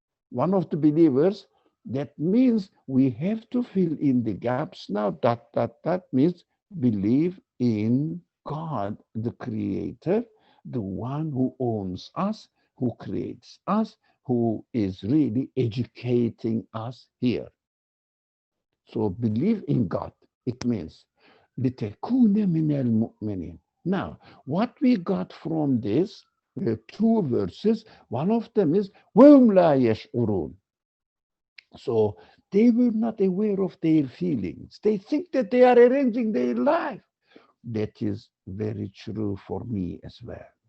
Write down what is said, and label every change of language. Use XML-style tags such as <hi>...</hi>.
<en>One of the believers, that means we have to fill in the gaps now. That means believe in God, the Creator, the one who owns us, who creates us, who is really educating us here. So believe in God. It means</en> <ar>لِتَكُونَ مِنَ الْمُؤْمِنِينَ.</ar> <en>Now, what we got from this two verses, one of them is</en> <ar>وَهُمْ لَا يَشْعُرُونَ.</ar> <en>So they were not aware of their feelings. They think that they are arranging their life. That is very true for me as well.</en>